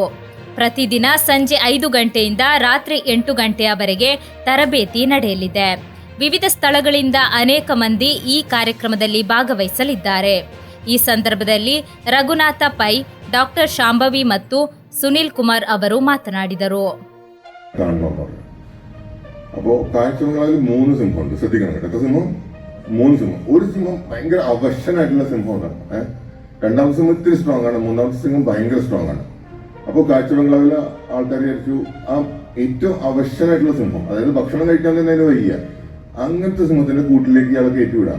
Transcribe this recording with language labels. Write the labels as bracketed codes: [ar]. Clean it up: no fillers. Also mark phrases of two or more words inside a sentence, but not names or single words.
[kn] ಪ್ರತಿದಿನ ಸಂಜೆ 5 ಗಂಟೆಯಿಂದ ರಾತ್ರಿ 8 ಗಂಟೆಯವರೆಗೆ ತರಬೇತಿ ನಡೆಯಲಿದೆ. ವಿವಿಧ ಸ್ಥಳಗಳಿಂದ ಅನೇಕ ಮಂದಿ ಈ ಕಾರ್ಯಕ್ರಮದಲ್ಲಿ ಭಾಗವಹಿಸಲಿದ್ದಾರೆ. ಈ ಸಂದರ್ಭದಲ್ಲಿ ರಘುನಾಥ ಪೈ, ಡಾಕ್ಟರ್ ಶಾಂಭವಿ ಮತ್ತು ಸುನಿಲ್ ಕುಮಾರ್ ಅವರು ಮಾತನಾಡಿದರು. [ml] അപ്പോൾ കാഴ്ചകളിൽ 3 സിംഹമുണ്ട്, ശ്രദ്ധിക്കണം കേട്ടോ. സിംഹം 3 സിംഹം. ഒരു സിംഹം ഭയങ്കര അവശനായിട്ടുള്ള സിംഹമാണ്. രണ്ടാമത്തെ സിംഹം ഇത്തിരി സ്ട്രോങ് ആണ്, മൂന്നാമത്തെ സിംഹം ഭയങ്കര സ്ട്രോങ് ആണ്. അപ്പോൾ കാഴ്ചബംഗ്ലാവിലെ ആൾക്കാർ വിചാരിച്ചു ആ ഏറ്റവും അവശനായിട്ടുള്ള സിംഹം, അതായത് ഭക്ഷണം കഴിക്കാൻ തന്നെ അതിന് വയ്യ, അങ്ങനത്തെ സിംഹത്തിന്റെ കൂട്ടിലേക്ക് ഇയാളെ കയറ്റിവിടാം.